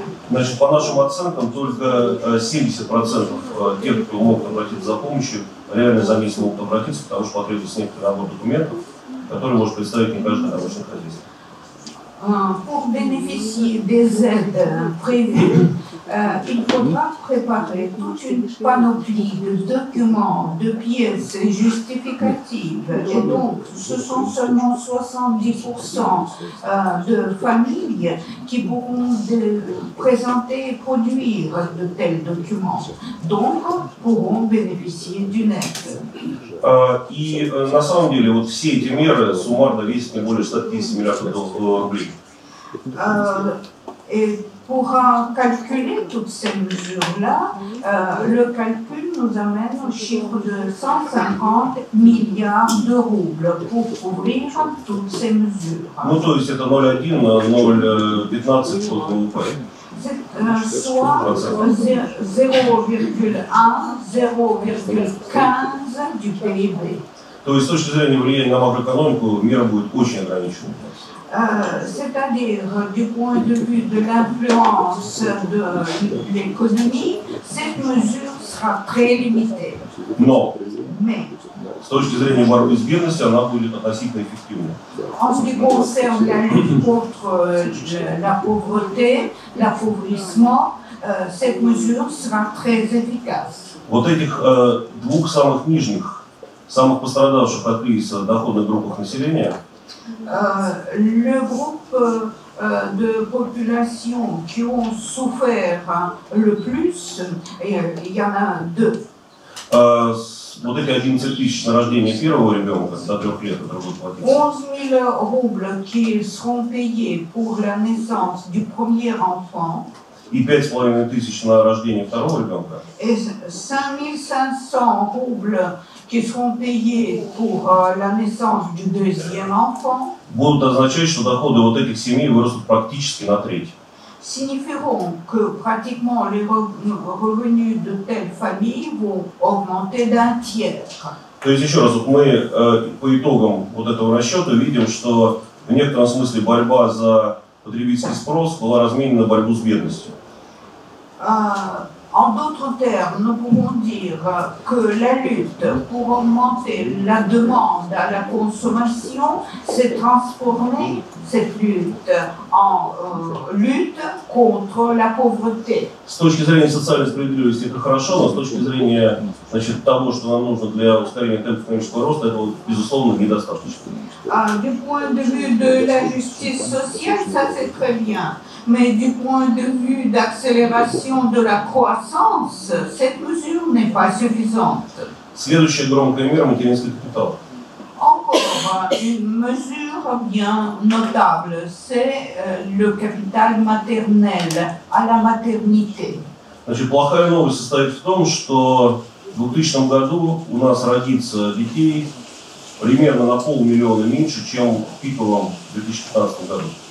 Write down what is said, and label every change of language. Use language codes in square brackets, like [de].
[ru] Значит, по нашим оценкам, только 70% тех, кто могут обратиться за помощью, реально за месяц могут обратиться, потому что потребуется некоторый набор документов, который может представить не каждое домашнее хозяйство. [fr] Pour bénéficier des aides prévues, il faudra préparer toute une panoplie de documents, de pièces justificatives. Et donc, ce sont seulement 70% de familles qui pourront présenter et produire de tels documents. Donc, pourront bénéficier d'une aide. [ru] И на самом деле вот все эти меры суммарно весят не более 150 миллиардов рублей. [fr] Et pour calculer toutes ces mesures-là, le calcul nous amène au chiffre de 150 milliards de roubles pour couvrir toutes ces mesures. [ru] Ну, то есть это 0,1, 0,15 от ВВП. [fr] Soit 0,1, 0,15 du PIB. [ru] То есть с точки зрения влияния на макроэкономику мера будет очень ограничена. [fr] C'est-à-dire, du point de vue de l'influence de l'économie, cette mesure sera très limitée. Mais [ru] с точки зрения борьбы с бедностью она будет относительно эффективной. [fr] En ce qui concerne la lutte contre la pauvreté, l'appauvrissement, cette mesure sera très efficace. [ru] Вот этих двух самых нижних, самых пострадавших от кризиса доходных группах населения, [fr] le groupe de population qui ont souffert le plus, et il y en a deux. [ru] Вот эти 11 тысяч на рождение первого ребенка до 3 лет, которые будут платить. [fr] 11 000 roubles qui seront payés pour la naissance du premier enfant. [ru] И 5,5 тысяч на рождение второго ребенка. [fr] Et 5 500 roubles qui seront payés pour la naissance du deuxième enfant. [ru] Будут означать, что доходы вот этих семей вырастут практически на треть. [fr] Signifieront que pratiquement les revenus de telles familles vont augmenter d'un tiers. [ru] То есть, еще раз, вот мы по итогам вот этого расчета видим, что в некотором смысле борьба за потребительский спрос была разменена на борьбу с бедностью. [fr] En d'autres termes, nous pouvons dire que la lutte pour augmenter la demande à la consommation s'est transformée, cette lutte, en lutte contre la pauvreté. [ru] С точки зрения социальной справедливости это хорошо, но с точки зрения, значит, того, что нам нужно для ускорения темпов экономического роста, это, безусловно, недостаточно. [fr] Du point de vue de la justice sociale, ça c'est très bien. Mais du point de vue d'accélération de la croissance, cette mesure n'est pas suffisante. [ru] Следующая громкая мера – материнский капитал. [fr] Encore une mesure bien notable, c'est le capital maternel, à la maternité. [ru] Значит, плохая новость состоит в том, что в 2000 году у нас родится детей примерно на 500 000 меньше, чем в пиковом 2015 году.